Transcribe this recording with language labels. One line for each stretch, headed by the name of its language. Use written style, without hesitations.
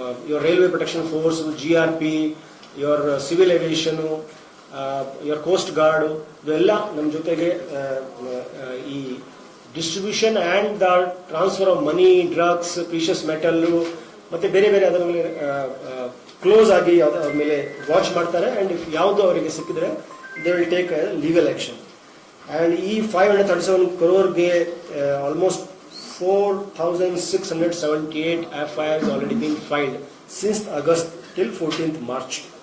English: your railway protection force, GRP, your civil aviation, your coast guard,
Kannada: ಇವೆಲ್ಲ ನಮ್ಮ ಜೊತೆಗೆ ಈ distribution and the transfer of money, drugs, precious metal ಮತ್ತೆ ಬೇರೆ ಬೇರೆ ಅದರ ಮೇಲೆ ಕ್ಲೋಸ್ ಆಗಿ ಅವ್ರ ಮೇಲೆ ವಾಚ್ ಮಾಡ್ತಾರೆ.
English: and if
Kannada: ಯಾವುದು ಅವರಿಗೆ ಸಿಕ್ಕಿದ್ರೆ
English: They will take legal action. And ಈ 537 crore almost 4,678 FIRs already been filed since August till 14th March.